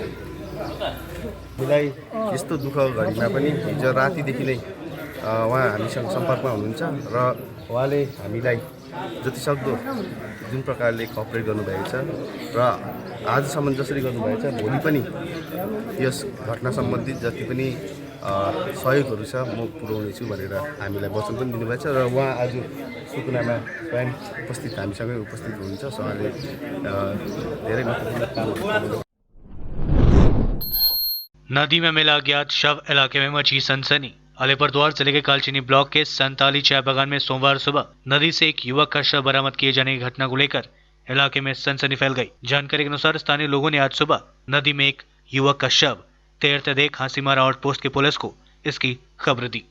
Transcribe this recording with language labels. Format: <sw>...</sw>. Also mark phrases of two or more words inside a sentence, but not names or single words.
<ne>हामीलाई यस्तो दुःख घडीमा पनि हिजो रातिदेखि नै उहाँ हामीसँग सम्पर्कमा हुनुहुन्छ र उहाँले हामीलाई जतिसक्दो जुन प्रकारले कोअपरेट गर्नुभएको छ र आजसम्म जसरी गर्नुभएको छ भोलि पनि यस घटना सम्बन्धित जति पनि सहयोगहरू छ म पुर्याउनेछु भनेर हामीलाई वचन पनि दिनुभएको छ र उहाँ आज सुकुनामा स्वयं उपस्थित हामीसँगै उपस्थित हुनुहुन्छ। उहाँले धेरै महत्त्वपूर्ण काम</ne> <hi>नदी में मिला अज्ञात शव, इलाके में मची सनसनी। अलीपुरद्वार जिले के कालचीनी ब्लॉक के संताली चाय बागान में सोमवार सुबह नदी से एक युवक का शव बरामद किए जाने की घटना को लेकर इलाके में सनसनी फैल गई। जानकारी के अनुसार स्थानीय लोगों ने आज सुबह नदी में एक युवक का शव तैरते देख हांसीमारा आउटपोस्ट की पुलिस को इसकी खबर दी।</hi>